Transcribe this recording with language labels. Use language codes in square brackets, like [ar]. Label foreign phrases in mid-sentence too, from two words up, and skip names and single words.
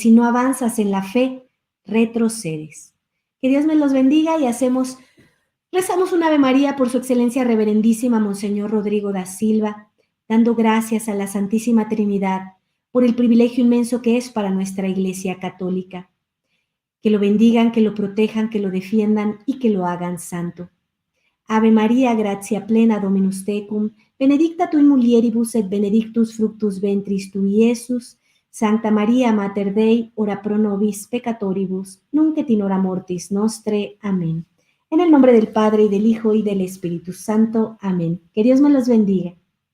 [es] Si no avanzas en la fe, retrocedes. Que Dios me los bendiga y rezamos un Ave María por su excelencia reverendísima Monseñor Rodrigo da Silva, dando gracias a la Santísima Trinidad por el privilegio inmenso que es para nuestra Iglesia Católica. Que lo bendigan, que lo protejan, que lo defiendan y que lo hagan santo. [la] Ave María, gratia plena, Dominus tecum, benedicta tu in mulieribus et benedictus fructus ventris tui, Iesus. Sancta María, Mater Dei, ora pro nobis peccatoribus, nunc et in hora mortis nostre. [es] Amén. En el nombre del Padre, y del Hijo, y del Espíritu Santo. Amén. Que Dios me los bendiga.